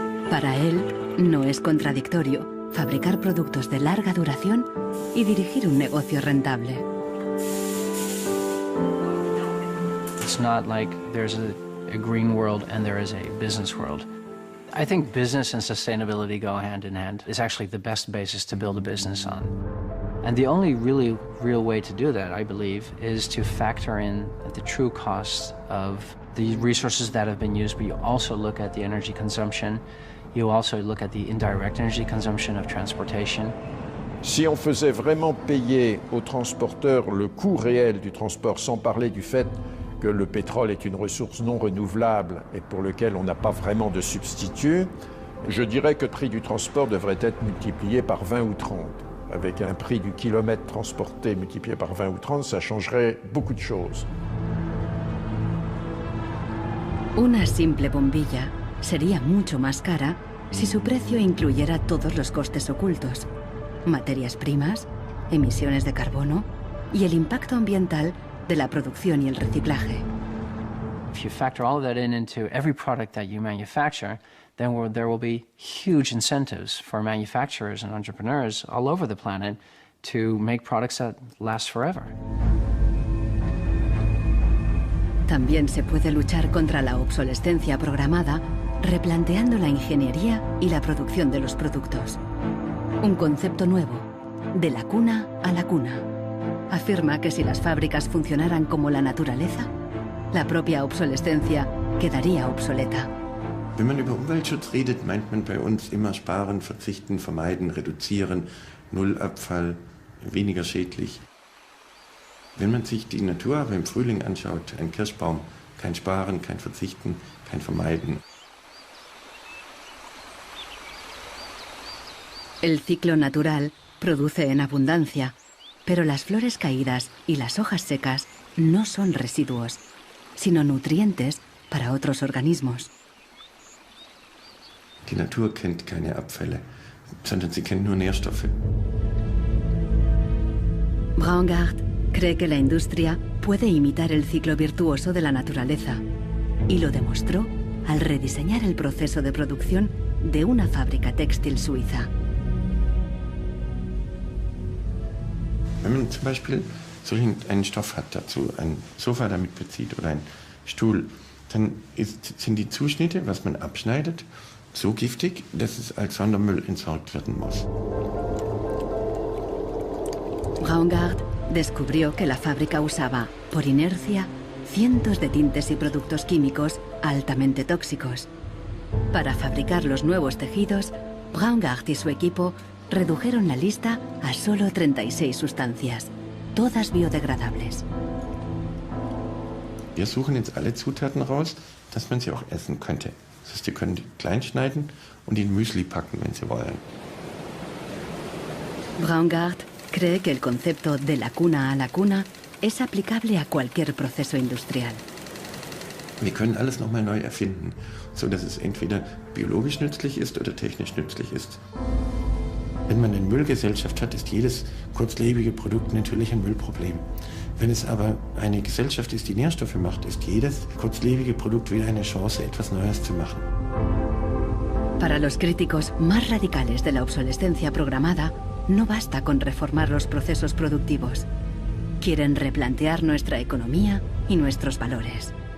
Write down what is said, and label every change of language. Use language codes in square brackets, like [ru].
[es] Para él, no es contradictorio fabricar productos de larga duración y dirigir un negocio rentable. [en] It's not like there's a green world and there is a business world. I think business and sustainability go hand in hand. It's actually the best basis to build a business on. And the only really real way to do that, I believe, is to factor in the true costs of the resources that have been used, but you also look at the energy consumption. You also look at the indirect energy consumption of transportation. [fr] Si on faisait vraiment payer aux transporteurs le coût réel du transport, sans parler du fait que le pétrole est une ressource non renouvelable et pour lequel on n'a pas vraiment de substitut, je dirais que le prix du transport devrait être multiplié par 20 ou 30. Avec un prix du kilomètre transporté multiplié par 20 ou 30, ça changerait beaucoup de choses. [es] Una simple bombilla sería mucho más cara si su precio incluyera todos los costes ocultos, materias primas, emisiones de carbono y el impacto ambiental de la producción y el reciclaje. [en] If you factor all of that into every product that you manufacture, then there will be huge incentives for manufacturers and entrepreneurs all over the planet to make products that last forever. [es] También se puede luchar contra la obsolescencia programada replanteando la ingeniería y la producción de los productos. Un concepto nuevo, de la cuna a la cuna. Afirma que si las fábricas funcionaran como la naturaleza, la propia obsolescencia quedaría obsoleta. [de] Wenn man über Umweltschutz redet, meint man bei uns immer sparen, verzichten, vermeiden, reduzieren, Nullabfall, weniger schädlich. Wenn man sich die Natur aber im Frühling anschaut, ein Kirschbaum, kein Sparen, kein Verzichten, kein Vermeiden. [es] El ciclo natural produce en abundancia, pero las flores caídas y las hojas secas no son residuos, sino nutrientes para otros organismos. [de] Die Natur kennt keine Abfälle, sondern sie kennt nur Nährstoffe. [es] Braungart cree que la industria puede imitar el ciclo virtuoso de la naturaleza y lo demostró al rediseñar el proceso de producción de una fábrica textil suiza. [de] Wenn man zum Beispiel so einen Stoff hat, dazu ein Sofa damit bezieht oder einen Stuhl, dann sind die Zuschnitte, was man abschneidet, so giftig, dass es als Sondermüll entsorgt werden muss. [es] Braungart descubrió que la fábrica usaba, por inercia, cientos de tintes y productos químicos altamente tóxicos. Para fabricar los nuevos tejidos, Braungart y su equipo redujeron la lista a solo 36 sustancias, todas biodegradables. [de] Wir suchen jetzt alle Zutaten raus, dass man sie auch essen könnte. Das heißt, Sie können die klein schneiden und in Müsli packen, wenn Sie wollen. [es] Braungart cree que el concepto de la cuna a la cuna es aplicable a cualquier proceso industrial. [de] Wir können alles nochmal neu erfinden, sodass es entweder biologisch nützlich ist oder technisch nützlich ist. Wenn man eine Müllgesellschaft hat, ist jedes kurzlebige Produkt natürlich ein Müllproblem. Wenn es aber eine Gesellschaft ist, die Nährstoffe macht, ist jedes kurzlebige Produkt wieder eine Chance, etwas Neues zu machen. [es] Para los críticos más radicales de la obsolescencia programada, no basta con reformar los procesos productivos. Quieren replantear nuestra economía y nuestros valores.